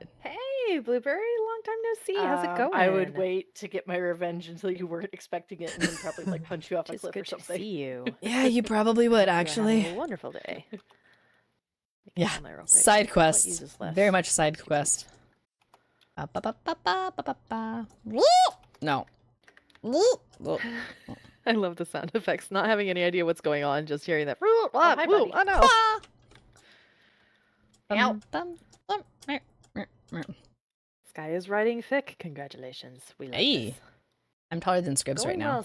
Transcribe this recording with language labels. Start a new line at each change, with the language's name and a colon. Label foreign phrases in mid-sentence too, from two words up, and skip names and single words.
English: Hey, Blueberry. Long time no see. How's it going? I would wait to get my revenge until you weren't expecting it, and then probably like punch you off a It's cliff good or something. to see you. Yeah, you probably would, You're having actually. a wonderful day. Yeah. Hold on real quick. Side What quest. uses less? Very much side quest. Ba-ba-ba-ba-ba-ba-ba. Woo! No. Woo! Woo. I love the sound effects. Not having any idea what's going on, just hearing that. hi, buddy. Oh no! Ah! Ow. Sky is riding thick. Congratulations. We love Hey, this. I'm taller than Scribs right Going now.